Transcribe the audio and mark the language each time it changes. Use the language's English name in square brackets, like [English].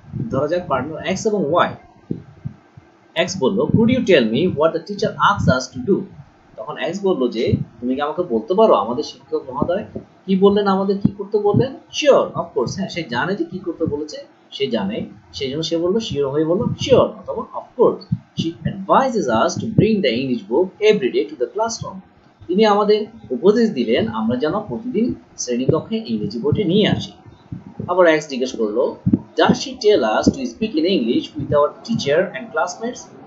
[Bangla] ধরা যাক partner x এবং ওয়াই। এক্স বলল [English] Could you tell me what the teacher asks us to do. [Bangla] তখন এক্স বলল যে তুমি কি আমাকে বলতে পারো আমাদের শিক্ষক মহোদয় কি বললেন, আমাদের কি করতে বললেন? [English] sure of course, [Bangla] হ্যাঁ সে জানে যে কি করতে বলেছে, সে জানে, সেই জন্য সে বলল শিওর হয়ে বলল শিওর অথবা of course. [English] She advises us to bring the English book every day to the classroom. [Bangla] তিনি আমাদের উপদেশ দিলেন আমরা যেন প্রতিদিন শ্রেণীকক্ষে ইংরেজি বইটি নিয়ে আসি। আবার এক্স জিজ্ঞেস করলো [English] does she tell us to speak in English with our teacher and classmates?